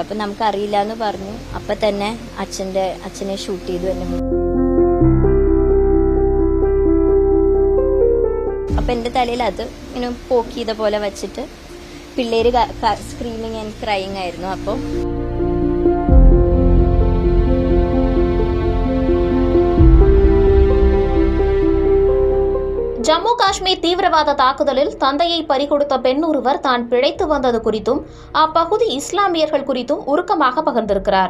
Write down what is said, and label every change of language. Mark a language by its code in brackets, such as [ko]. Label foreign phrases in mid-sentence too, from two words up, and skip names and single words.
[ml] അപ്പം നമുക്കറിയില്ല എന്ന് പറഞ്ഞു. അപ്പം തന്നെ അച്ഛനെ ഷൂട്ട് ചെയ്തു എന്നെ. അപ്പം എൻ്റെ തലയിൽ അത് ഇങ്ങനെ പോക്ക് ചെയ്ത പോലെ വെച്ചിട്ട് പിള്ളേര് [en] screaming and crying [ml] ആയിരുന്നു. അപ്പോൾ [ta] ஜம்மு காஷ்மீர் தீவிரவாத தாக்குதலில் தந்தையை பறிகொடுத்த பெண் ஒருவர் தான் பிழைத்து வந்தது குறித்தும் அப்பகுதி இஸ்லாமியர்கள் குறித்தும் உருக்கமாக பகிர்ந்திருக்கிறார்.